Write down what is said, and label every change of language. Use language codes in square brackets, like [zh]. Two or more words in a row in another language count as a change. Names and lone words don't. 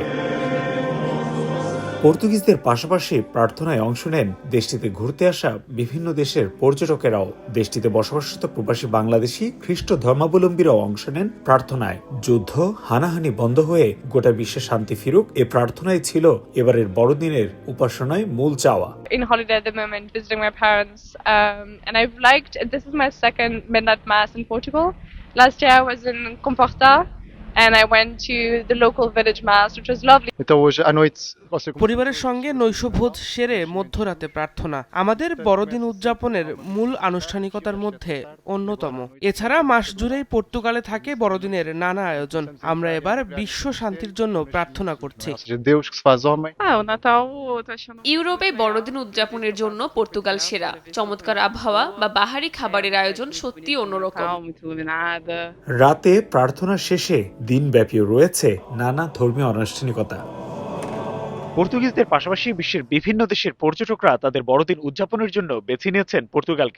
[bn] পর্তুগিজদের পাশাপাশি প্রার্থনায় অংশ নেন দেশটিতে ঘুরতে আসা বিভিন্ন দেশের পর্যটকেরাও। দেশটিতে বসবাসরত প্রবাসী বাংলাদেশি খ্রিস্ট ধর্মাবলম্বীরাও অংশ নেন প্রার্থনায়। যুদ্ধ হানাহানি বন্ধ হয়ে গোটা বিশ্বে শান্তি ফিরুক, এ প্রার্থনাই ছিল এবারের বড়দিনের উপাসনায় মূল চাওয়া। [en] In holiday at the moment, visiting my parents, and I've liked. This is my second midnight mass in Portugal. Last year I was in Comporta, and I went to the local village mass, which was lovely. [pt] Então hoje à noite você [bn] পরিবারের সঙ্গে নৈশভোজ সেরে মধ্যরাতে প্রার্থনা আমাদের বড়দিন উদযাপনের মূল আনুষ্ঠানিকতার মধ্যে অন্যতম। এছাড়া মাস জুড়েই পর্তুগালে থাকে বড়দিনের নানা আয়োজন। আমরা এবার বিশ্ব শান্তির জন্য প্রার্থনা করছি। [pt] de Deus que se faz homem. O Natal tô achando. [bn] ইউরোপে বড়দিন উদযাপনের জন্য পর্তুগাল সেরা। চমৎকার আবহাওয়া বা বাহারি খাবারের আয়োজন সত্যি অন্যরকম। [pt] Muito iluminada. [bn] রাতে প্রার্থনা শেষে দিনব্যাপী রয়েছে নানা ধর্মীয় আনুষ্ঠানিকতা। পর্তুগিজদের পাশাপাশি বিশ্বের বিভিন্ন দেশের পর্যটকরা তাদের বড়দিন উদযাপনের জন্য বেছে নিয়েছেন পর্তুগালকে।